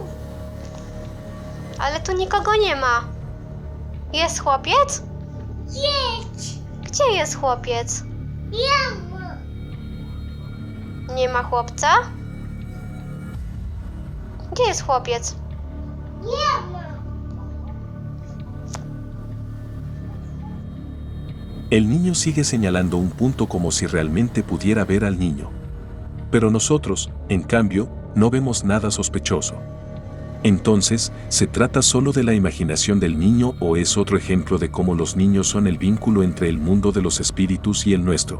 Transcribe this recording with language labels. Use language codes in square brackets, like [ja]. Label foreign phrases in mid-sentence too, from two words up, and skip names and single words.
[pl] Ale tu nikogo nie ma. Jest chłopiec? Jest. Gdzie jest chłopiec? Nie ma. Nie ma chłopca? Gdzie jest chłopiec? Nie ma. [es] El niño sigue señalando un punto como si realmente pudiera ver al niño. Pero nosotros, en cambio, no vemos nada sospechoso. Entonces, ¿se trata solo de la imaginación del niño o es otro ejemplo de cómo los niños son el vínculo entre el mundo de los espíritus y el nuestro?